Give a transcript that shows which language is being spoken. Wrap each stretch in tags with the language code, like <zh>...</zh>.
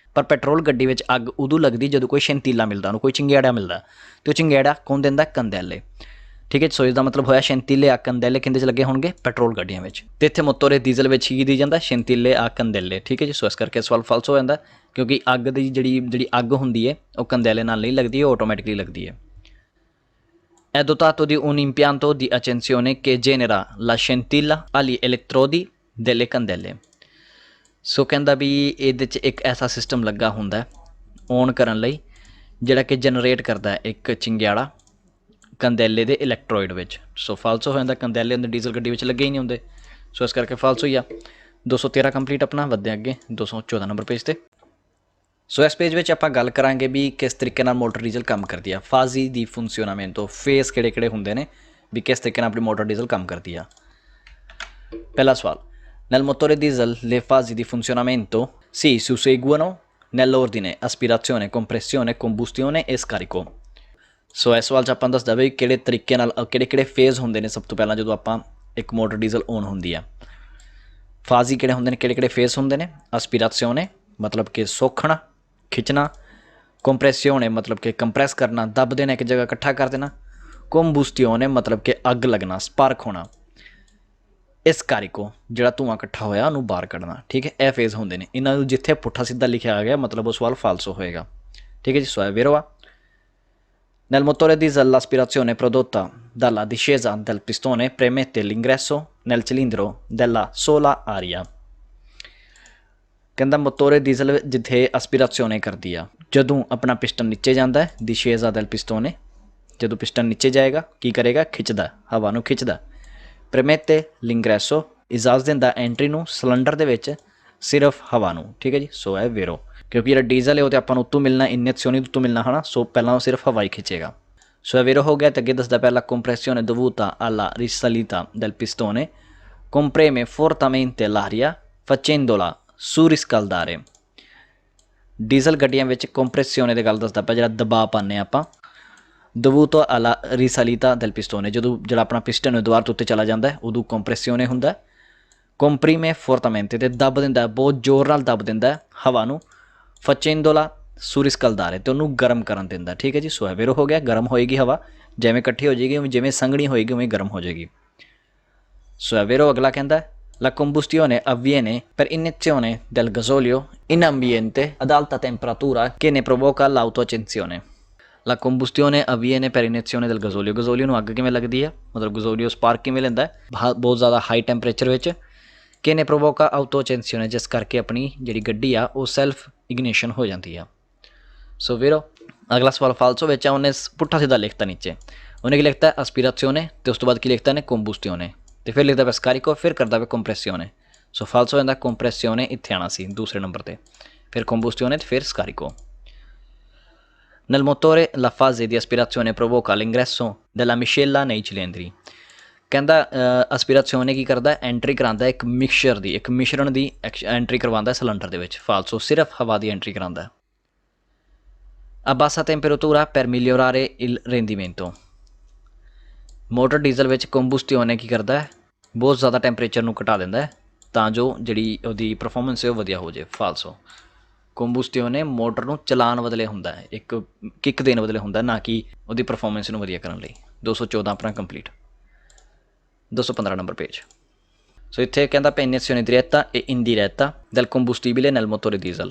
<pa>ਪਰ ਪੈਟਰੋਲ ਗੱਡੀ ਵਿੱਚ ਅੱਗ ਉਦੋਂ ਲੱਗਦੀ ਜਦੋਂ ਕੋਈ ਸ਼ੈਂਤੀਲਾ ਮਿਲਦਾ, ਉਹਨੂੰ ਕੋਈ ਚੰਗਿਆੜਾ ਮਿਲਦਾ, ਤੇ ਉਹ ਚੰਗਿਆੜਾ ਕੌਣ ਦਿੰਦਾ? ਕੰਦੈਲੇ। ਠੀਕ ਹੈ, ਸੋ ਇਸ ਦਾ ਮਤਲਬ ਹੋਇਆ ਸ਼ੈਂਤੀਲੇ ਆ ਕੰਦੈਲੇ ਕਿੰਦੇ 'ਚ ਲੱਗੇ ਹੋਣਗੇ? ਪੈਟਰੋਲ ਗੱਡੀਆਂ ਵਿੱਚ। ਤੇ ਇੱਥੇ ਮੋਤੋਰੇ ਡੀਜ਼ਲ ਵਿੱਚ ਕੀ ਦੀ ਜਾਂਦਾ? ਸ਼ੈਂਤੀਲੇ ਆ ਕੰਦੈਲੇ। ਠੀਕ ਹੈ ਜੀ, ਸੋ ਇਸ ਕਰਕੇ ਸਵਾਲ ਫਾਲਸ ਹੋ ਜਾਂਦਾ ਕਿਉਂਕਿ ਅੱਗ ਦੀ ਜਿਹੜੀ ਅੱਗ ਹੁੰਦੀ ਹੈ ਉਹ ਕੰਦੈਲੇ ਨਾਲ ਨਹੀਂ ਲੱਗਦੀ, ਉਹ ਆਟੋਮੈਟਿਕਲੀ ਲੱਗਦੀ ਹੈ।</pa> <it>È dotato di un impianto di accensione che genera la scintilla agli elettrodi delle candele।</it> <pa>ਸੋ ਕਹਿੰਦਾ ਵੀ ਇਹਦੇ 'ਚ ਇੱਕ ਐਸਾ ਸਿਸਟਮ ਲੱਗਾ ਹੁੰਦਾ ਔਨ ਕਰਨ ਲਈ ਜਿਹੜਾ ਕਿ ਜਨਰੇਟ ਕਰਦਾ ਹੈ ਇੱਕ ਚਿੰਗਿਆੜਾ ਕੰਦੈਲੇ ਦੇ ਇਲੈਕਟ੍ਰੋਇਡ ਵਿੱਚ। ਸੋ ਫਾਲਸ ਹੋ ਜਾਂਦਾ, ਕੰਦੈਲੇ ਹੁੰਦੇ ਡੀਜ਼ਲ ਗੱਡੀ ਵਿੱਚ ਲੱਗੇ ਹੀ ਨਹੀਂ ਹੁੰਦੇ, ਸੋ ਇਸ ਕਰਕੇ ਫਾਲਸ ਹੋਈ ਆ। 213 ਕੰਪਲੀਟ ਆਪਣਾ, ਵੱਧਦੇ ਅੱਗੇ 214 ਨੰਬਰ ਪੇਜ 'ਤੇ। ਸੋ ਇਸ ਪੇਜ ਵਿੱਚ ਆਪਾਂ ਗੱਲ ਕਰਾਂਗੇ ਵੀ ਕਿਸ ਤਰੀਕੇ ਨਾਲ ਮੋਟਰ ਡੀਜ਼ਲ ਕੰਮ ਕਰਦੀ ਆ। ਫਾਜ਼ੀ ਦੀ ਫੰਕਸ਼ਨਾਮੈਂਟੋ, ਫੇਸ ਕਿਹੜੇ ਹੁੰਦੇ ਨੇ ਵੀ ਕਿਸ ਤਰੀਕੇ ਨਾਲ ਆਪਣੀ ਮੋਟਰ ਡੀਜ਼ਲ ਕੰਮ ਕਰਦੀ ਆ। ਪਹਿਲਾ ਸਵਾਲ,</pa> <it>nel motore diesel le fasi di funzionamento si susseguono nell'ordine aspirazione, compressione, combustione e scarico।</it> <pa>ਸੋ ਇਸ ਸਵਾਲ 'ਚ ਆਪਾਂ ਦੱਸਦਾ ਵੀ ਕਿਹੜੇ ਤਰੀਕੇ ਨਾਲ ਕਿਹੜੇ ਫੇਜ਼ ਹੁੰਦੇ ਨੇ ਸਭ ਤੋਂ ਪਹਿਲਾਂ ਜਦੋਂ ਆਪਾਂ ਇੱਕ ਮੋਟਰ ਡੀਜ਼ਲ ਔਨ ਹੁੰਦੀ ਆ। ਫਾਜ਼ੀ ਕਿਹੜੇ ਹੁੰਦੇ ਨੇ, ਕਿਹੜੇ ਫੇਜ਼ ਹੁੰਦੇ ਨੇ? ਐਸਪੀਰਾਸੀਓਨੇ ਮਤਲਬ ਕਿ ਸੋਖਣਾ, ਖਿੱਚਣਾ, ਕੰਪਰੈਸਿਓਨੇ ਮਤਲਬ ਕਿ ਕੰਪਰੈਸ ਕਰਨਾ, ਦੱਬ ਦੇਣਾ, ਇੱਕ ਜਗ੍ਹਾ ਇਕੱਠਾ ਕਰ ਦੇਣਾ, ਕੰਬੂਸਟੀਓਨੇ ਮਤਲਬ ਕਿ ਅੱਗ ਲੱਗਣਾ, ਸਪਾਰਕ ਹੋਣਾ, ਇਸ ਕਾਰਿਕੋ ਜਿਹੜਾ ਧੂੰਆਂ ਇਕੱਠਾ ਹੋਇਆ ਉਹਨੂੰ ਬਾਹਰ ਕੱਢਣਾ। ਠੀਕ ਹੈ, ਇਹ ਫੇਜ਼ ਹੁੰਦੇ ਨੇ। ਇਹਨਾਂ ਨੂੰ ਜਿੱਥੇ ਪੁੱਠਾ ਸਿੱਧਾ ਲਿਖਿਆ ਆ ਗਿਆ ਮਤਲਬ ਉਹ ਸਵਾਲ ਫਾਲਸੋ ਹੋਏਗਾ। ਠੀਕ ਹੈ ਜੀ, ਸੋ vero ਆ।</pa> <it>Nel motore diesel l'aspirazione prodotta dalla discesa del pistone permette l'ingresso nel cilindro della sola aria।</it> <pa>ਕਹਿੰਦਾ ਮੋਤੋਰੇ ਡੀਜ਼ਲ ਜਿੱਥੇ ਐਸਪੀਰਾਸੀਓਨੇ ਕਰਦੀ ਆ, ਜਦੋਂ ਆਪਣਾ ਪਿਸਟਨ ਨੀਚੇ ਜਾਂਦਾ ਹੈ,</pa> <it>discesa del pistone,</it> <pa>ਜਦੋਂ ਪਿਸਟਨ ਨੀਚੇ ਜਾਏਗਾ ਕੀ ਕਰੇਗਾ? ਖਿੱਚਦਾ, ਹਵਾ ਨੂੰ ਖਿੱਚਦਾ।</pa> <it>permette l'ingresso</it> <pa>ਇਜਾਜ਼ਤ ਦਿੰਦਾ ਐਂਟਰੀ ਨੂੰ ਸਿਲੰਡਰ ਦੇ ਵਿੱਚ ਸਿਰਫ ਹਵਾ ਨੂੰ। ਠੀਕ ਹੈ ਜੀ, ਸੋ ਹੈ ਵੇਰੋ, ਕਿਉਂਕਿ ਜਿਹੜਾ ਡੀਜ਼ਲ ਹੈ ਉਹ ਤਾਂ ਆਪਾਂ ਨੂੰ ਉੱਤੋਂ ਮਿਲਣਾ, ਇਨੀਸ਼ੀਓਨੀ ਉੱਤੋਂ ਮਿਲਣਾ ਹੈ ਨਾ, ਸੋ ਪਹਿਲਾਂ ਉਹ ਸਿਰਫ ਹਵਾ ਹੀ ਖਿੱਚੇਗਾ। ਸੋ ਵੇਰੋ ਹੋ ਗਿਆ। ਤੇ ਅੱਗੇ ਦੱਸਦਾ ਪਹਿਲਾ</pa> <it>compressione dovuta alla risalita del pistone comprime fortemente l'aria facendola surriscaldare।</it> <pa>Diesel ਗੱਡੀਆਂ ਵਿੱਚ ਕੰਪਰੈਸਿਓਨੇ ਦੀ ਗੱਲ ਦੱਸਦਾ ਪਿਆ, ਜਿਹੜਾ ਦਬਾਅ ਪਾਉਂਦੇ ਆਪਾਂ।</pa> <it>dovuto alla risalita del pistone,</it> <pa>ਜਦੋਂ ਜਿਹੜਾ ਆਪਣਾ ਪਿਸਟਨ ਹੈ ਦੁਬਾਰਾ ਤੋਂ ਉੱਤੇ ਚਲਾ ਜਾਂਦਾ ਉਦੋਂ ਕੰਪਰੈਸਿਓਨੇ ਹੁੰਦਾ।</pa> <it>comprime fortemente</it> <pa>ਤੇ ਦੱਬ ਦਿੰਦਾ, ਬਹੁਤ ਜ਼ੋਰ ਨਾਲ ਦੱਬ ਦਿੰਦਾ ਹਵਾ ਨੂੰ।</pa> <it>facendola surriscaldare</it> <pa>ਤੇ ਉਹਨੂੰ ਗਰਮ ਕਰਨ ਦਿੰਦਾ। ਠੀਕ ਹੈ ਜੀ, ਸੋ ਵੇਰੋ ਹੋ ਗਿਆ। ਗਰਮ ਹੋਏਗੀ ਹਵਾ, ਜਿਵੇਂ ਇਕੱਠੀ ਹੋ ਜਾਏਗੀ ਉਵੇਂ, ਜਿਵੇਂ ਸੰਘਣੀ ਹੋਏਗੀ ਉਵੇਂ ਗਰਮ ਹੋ ਜਾਏਗੀ। ਸੋ ਵੇਰੋ। ਅਗਲਾ ਕਹਿੰਦਾ</pa> <it>la combustione avviene per iniezione del gasolio in ambiente ad alta temperatura che ne provoca l'autoaccensione। La combustione avviene per iniezione del gasolio।</it> <pa>ਗਜ਼ੋਲੀਓ ਨੂੰ ਅੱਗ ਕਿਵੇਂ ਲੱਗਦੀ ਹੈ, ਮਤਲਬ ਗਜ਼ੋਲੀਓ ਸਪਾਰਕ ਕਿਵੇਂ ਲੈਂਦਾ ਹੈ? ਬਹੁਤ ਜ਼ਿਆਦਾ ਹਾਈ ਟੈਂਪਰੇਚਰ ਵਿੱਚ। ਕਿ ਨੇ ਪ੍ਰੋਵੋਕਾ ਆਊਟੋਚੈਂਸੀਓਨੇ, ਜਿਸ ਕਰਕੇ ਆਪਣੀ ਜਿਹੜੀ ਗੱਡੀ ਆ ਉਹ ਸੈਲਫ ਇਗਨੀਸ਼ਨ ਹੋ ਜਾਂਦੀ ਆ। ਸੋ ਵੀਰੋ ਅਗਲਾ ਸਵਾਲ ਫਾਲਸੋ ਵਿੱਚ ਆ। ਉਹਨੇ ਪੁੱਠਾ ਸਿੱਧਾ ਲਿਖਤਾ ਨੀਚੇ, ਉਹਨੇ ਕੀ ਲਿਖਤਾ? ਐਸਪੀਰਾਸੀਓਨੇ ਤੇ ਉਸ ਤੋਂ ਬਾਅਦ ਕੀ ਲਿਖਤਾ ਨੇ? ਕੰਬੂਸਟੀਓਨੇ, ਤੇ ਫਿਰ ਲਿਖਦਾ ਪਿਆ ਸਕਾਰੀਕੋ, ਫਿਰ ਕਰਦਾ ਪਿਆ ਕੰਪਰੈਸਿਓਨੇ। ਸੋ ਫਾਲਸੋ ਹੋ ਜਾਂਦਾ ਕੰਪਰੈਸਿਓਨੇ ਇੱਥੇ ਆਉਣਾ ਸੀ ਦੂਸਰੇ ਨੰਬਰ 'ਤੇ, ਫਿਰ ਕੰਬੂਸਟੀਓਨੇ ਤੇ ਫਿਰ ਸਕਾਰੀਕੋ।</pa> <it>Nel motore la fase di aspirazione provoca l'ingresso della miscela nei cilindri।</it> <pa>ਕਹਿੰਦਾ ਐਸਪੀਰਾਸੀਓਨੇ ਕੀ ਕਰਦਾ? ਐਂਟਰੀ ਕਰਾਉਂਦਾ ਇੱਕ ਮਿਕਸਚਰ ਦੀ, ਇੱਕ ਮਿਸ਼ਰਣ ਦੀ ਐਂਟਰੀ ਕਰਵਾਉਂਦਾ ਸਿਲੰਡਰ ਦੇ ਵਿੱਚ। ਫਾਲਸੋ, ਸਿਰਫ ਹਵਾ ਦੀ ਐਂਟਰੀ ਕਰਾਉਂਦਾ।</pa> <it>A bassa temperatura per migliorare il rendimento।</it> <pa>Motor diesel ਵਿੱਚ ਕੰਬੂਸਟੀਓਨੇ ਕੀ ਕਰਦਾ? ਬਹੁਤ ਜ਼ਿਆਦਾ ਟੈਂਪਰੇਚਰ ਨੂੰ ਘਟਾ ਦਿੰਦਾ ਤਾਂ ਜੋ ਜਿਹੜੀ ਉਹਦੀ ਪਰਫੋਰਮੈਂਸ ਹੈ ਉਹ ਵਧੀਆ ਹੋ ਜਾਏ। ਫਾਲਸੋ, ਕੰਬੂਸਟੀਓਨੇ ਮੋਟਰ ਨੂੰ ਚਲਾਉਣ ਬਦਲੇ ਹੁੰਦਾ, ਇੱਕ ਕਿੱਕ ਦੇਣ ਬਦਲੇ ਹੁੰਦਾ, ਨਾ ਕਿ ਉਹਦੀ ਪਰਫੋਰਮੈਂਸ ਨੂੰ ਵਧੀਆ ਕਰਨ ਲਈ। 214 ਆਪਣਾ ਕੰਪਲੀਟ। 215 number page. ਸੋ ਇੱਥੇ ਕਹਿੰਦਾ ਪਿਆ</pa> <it>iniezione diretta e indiretta del combustibile nel motore diesel।</it>